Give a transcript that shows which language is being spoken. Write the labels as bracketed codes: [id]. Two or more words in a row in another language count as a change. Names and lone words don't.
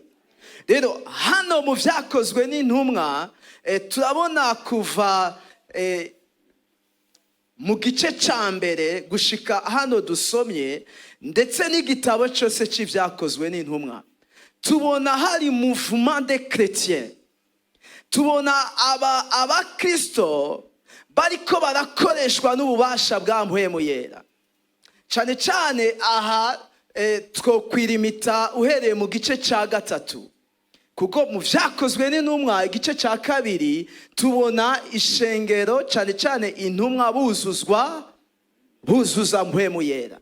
[rn] Rero hano mu vyakozwe n'intumwa turabona kuva mu gice ca mbere gushika hano dusomye, ndetse n'igitabo cyose c'ivyakozwe n'intumwa, tubona hari [fr] mouvement des chrétiens. [rn] Tubona abakristo bariko barakoreshwa n'ububasha bwa mpwemu yera. Cane cane aha twokwirimita uhereye mu gice ca gatatu, kuko mu vyakozwe n'intumwa igice ca kabiri tubona ishengero cane cane intumwa buzuza mpwemu yera.